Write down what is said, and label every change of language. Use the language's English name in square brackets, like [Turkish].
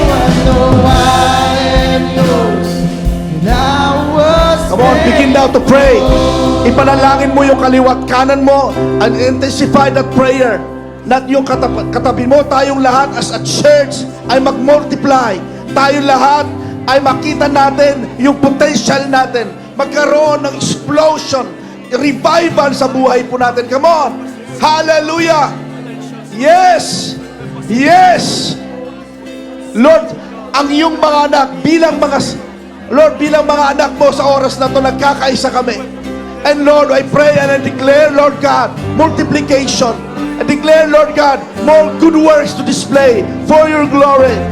[English] I know I am yours, and I was. Come on, begin now to pray. [Filipino] Ipanalangin mo yung kaliwat kanan mo [English] and intensify that prayer. [Filipino] Not yung katabi mo, tayong lahat [English] as a church [Filipino] ay mag-multiply. Tayong lahat ay makita natin yung potential natin. Magkaroon ng explosion, revival sa buhay po natin. [English] Come on! Hallelujah! Yes! Yes! [Filipino] Lord, ang iyong mga anak bilang mga anak mo sa oras na to, nagkakaisa kami. [English] And Lord, I pray and I declare, Lord God, multiplication. I declare, Lord God, more good works to display for your glory.